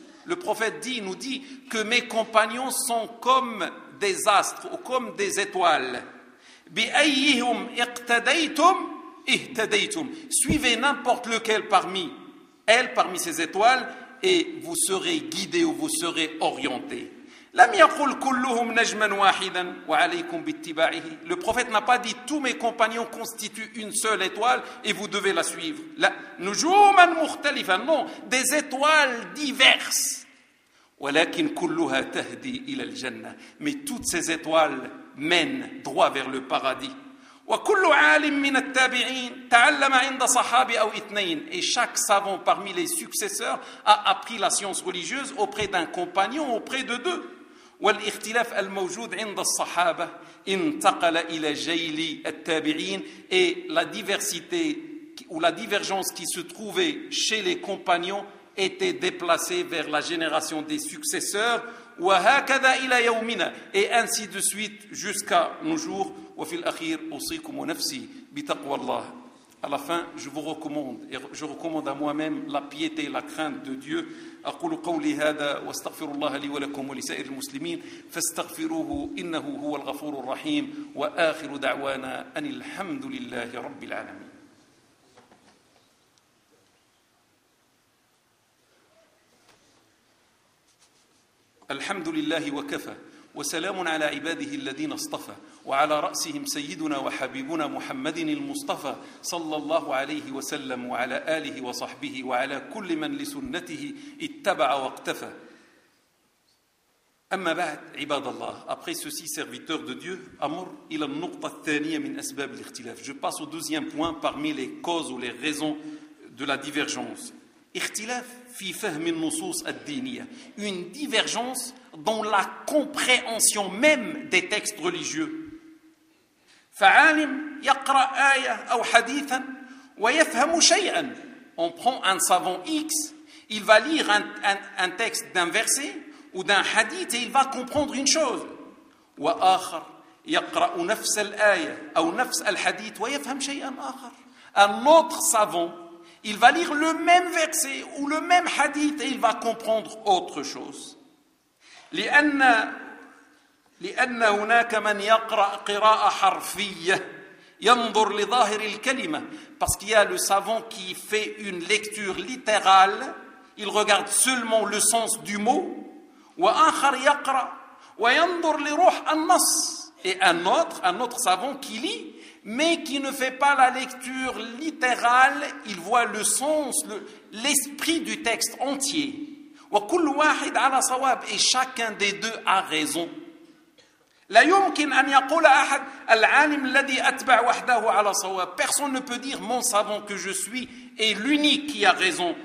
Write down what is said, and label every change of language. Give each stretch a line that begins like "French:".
French: Le prophète dit, nous dit que mes compagnons sont comme des astres ou comme des étoiles.
Arabic: Bi ayyihum iqtadaytum ihtadaytum.
French: Suivez n'importe lequel parmi elles, parmi ces étoiles, et vous serez guidés ou vous serez orientés.
Arabic: لم يقل كلهم نجما واحدا وعليكم باتباعه.
French: Le prophète n'a pas dit tous mes compagnons constituent une seule étoile et vous devez la suivre.
Arabic: لا نجوما مختلفا.
French: Non, des étoiles diverses.
Arabic: ولكن كلها تهدي الى الجنه.
French: Mais toutes ces étoiles mènent droit vers le paradis.
Arabic: وكل عالم من التابعين تعلم عند صحابي او اثنين.
French: Et chaque savant parmi les successeurs a appris la science religieuse auprès d'un compagnon, auprès de deux.
Arabic: والاختلاف الموجود عند الصحابة انتقل إلى جيل التابعين.
French: Et la diversité ou la divergence qui se trouvait chez les compagnons était déplacée vers la génération des successeurs.
Arabic: وهكذا إلى يومنا.
French: Et ainsi de suite jusqu'à nos jours.
Arabic: وفي الأخير أوصيكم ونفسي بتقوى الله.
French: À la fin, je vous recommande et je recommande à moi-même la piété et la crainte de Dieu.
Arabic: أقول قولي هذا واستغفر الله لي ولكم ولسائر المسلمين فاستغفروه إنه هو الغفور الرحيم وآخر دعوانا أن الحمد لله رب العالمين. الحمد لله وكفى وسلام على عباده الذين اصطفى وعلى رأسهم سيدنا وحبيبنا محمد المصطفى صلى الله عليه وسلم وعلى آله وصحبه وعلى كل من لسنته اتبع واقتفى. أما بعد عباد الله.
French: Après ceci, serviteurs de Dieu,
Arabic: أمر إلى النقطة الثانية من أسباب الاختلاف.
French: Je passe au deuxième point parmi les causes ou les raisons de la divergence.
Arabic: اختلاف في فهم النصوص الدينية.
French: Une divergence dans la compréhension même des textes religieux.
Arabic: فعالم يقرأ آية أو حديثا ويفهم شيئا.
French: On prend un savant X, il va lire un texte d'un verset ou d'un hadith et il va comprendre une chose.
Arabic: وآخر يقرأ نفس الآية أو نفس الحديث ويفهم شيئا آخر.
French: un autre savant, il va lire le même verset ou le même hadith et il va comprendre autre chose.
Arabic: لأن هناك من يقرأ قراءة حرفية ينظر لظاهر الكلمة.
French: Parce qu'il y a le savant qui fait une lecture littérale, il regarde seulement le sens du mot.
Arabic: وآخر يقرأ وينظر لروح النص.
French: Et un autre savant qui lit, mais qui ne fait pas la lecture littérale, il voit le sens, l'esprit du texte entier.
Arabic: وكل واحد على صواب.
French: Et chacun des deux a raison.
Arabic: لا يمكن أن يقول أحد العالم الذي أتبع وحده على صواب.
French: Personne ne peut dire mon savant que je suis est l'unique qui a raison.